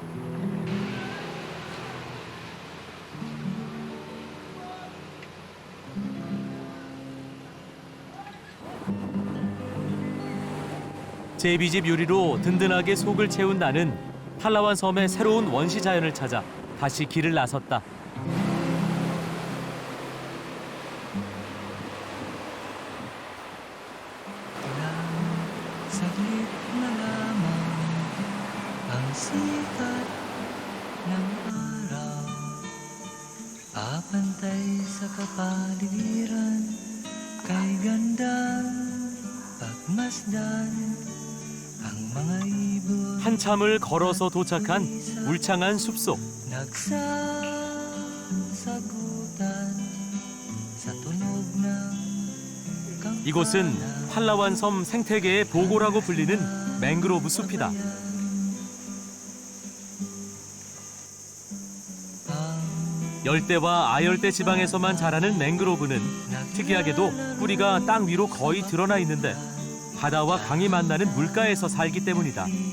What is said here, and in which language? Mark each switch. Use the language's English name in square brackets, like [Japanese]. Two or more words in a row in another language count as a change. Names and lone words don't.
[Korean] 제비집 요리로 든든하게 속을 채운 나는 팔라완 섬의 새로운 원시 자연을 찾아 다시 길을 나섰다. [Filipino] Saglit na lamang ang sikat ng araw, apantay sa kapaligiran, kay ganda pagmasdan ang mga ibon [Korean] 한참을 걸어서 도착한 울창한 숲속. [Filipino] nagsasagutan sa tunog ng [Korean] 이곳은 팔라완 섬 생태계의 보고라고 불리는 맹그로브 숲이다. 열대와 아열대 지방에서만 자라는 맹그로브는 특이하게도 뿌리가 땅 위로 거의 드러나 있는데 바다와 강이 만나는 물가에서 살기 때문이다.